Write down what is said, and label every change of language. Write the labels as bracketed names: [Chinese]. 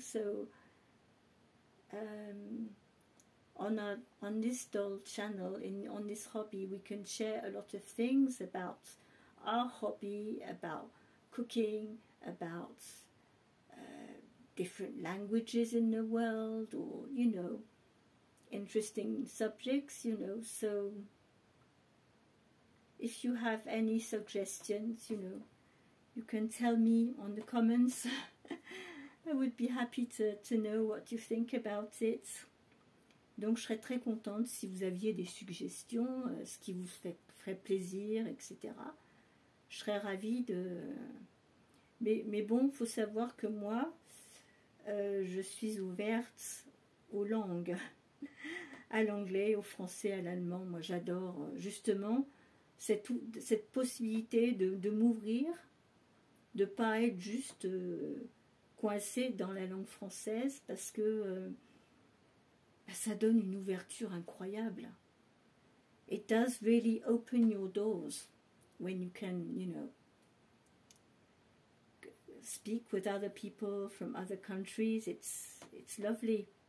[English] So on this doll channel, on this hobby, we can share a lot of things about our hobby, about cooking, about different languages in the world, or, you know, interesting subjects, you know. So if you have any suggestions, you know, you can tell me on the comments. I would be happy to know what you think about it. [French] Donc je serais très contente si vous aviez des suggestions, ce qui vous ferait plaisir, etc. Je serais ravie de... Mais bon, il faut savoir que moi, je suis ouverte aux langues, à l'anglais, au français, à l'allemand. Moi j'adore justement cette possibilité de m'ouvrir, de ne pas être juste coincée dans la langue française, parce que ça donne une ouverture incroyable. [English] It does really open your doors when you can, you know, speak with other people from other countries. It's lovely.